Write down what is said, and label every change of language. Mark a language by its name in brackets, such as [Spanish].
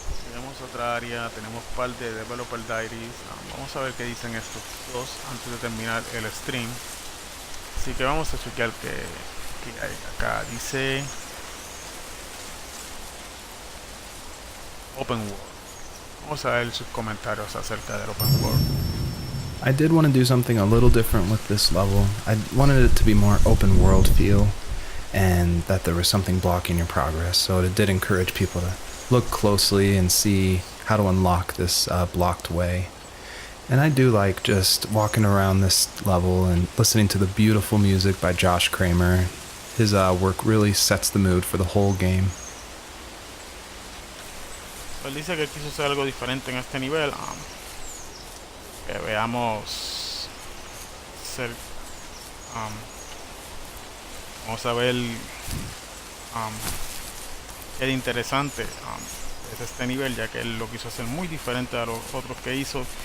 [Spanish] Tenemos otra área, tenemos par de Developer Diaries. Vamos a ver qué dicen estos dos antes de terminar el stream. Así que vamos a chequear qué hay acá. Dice Open World. Vamos a ver sus comentarios acerca del Open World. [English] I did want to do something a little different with this level. I wanted it to be more open world feel, and that there was something blocking your progress, so it did encourage people to look closely and see how to unlock this blocked way. And I do like just walking around this level and listening to the beautiful music by Josh Kramer. His work really sets the mood for the whole game. [Spanish] Él dice que quiso hacer algo diferente en este nivel. Que veamos vamos a ver qué de interesante es este nivel, ya que él lo quiso hacer muy diferente a los otros que hizo.